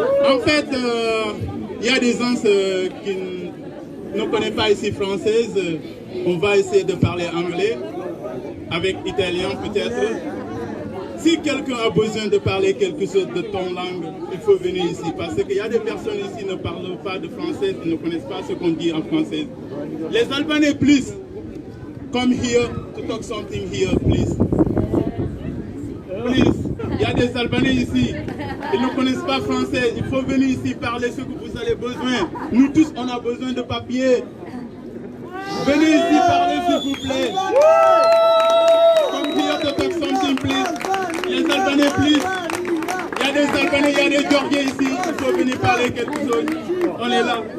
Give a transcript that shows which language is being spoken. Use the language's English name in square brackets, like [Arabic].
[French] En fait, il y a des gens qui ne connaissent pas ici française. On va essayer de parler anglais, avec italien peut-être. Si quelqu'un a besoin de parler quelque chose de ton langue, il faut venir ici. Parce qu'il y a des personnes ici qui ne parlent pas de français, qui ne connaissent pas ce qu'on dit en français. Les Albanais, [English] please, come here to talk something here, please. Please, [French] il y a des Albanais ici, ils ne connaissent pas français. Il faut venir ici parler ce que vous avez besoin. Nous tous, on a besoin de papier. Venez ici parler s'il vous plaît. [English] Come here to talk something please. [French] Les Albanais [English] please. [French] Il y a des Albanais, il y a des Georgiens ici. Il faut venir parler quelque chose. On est là.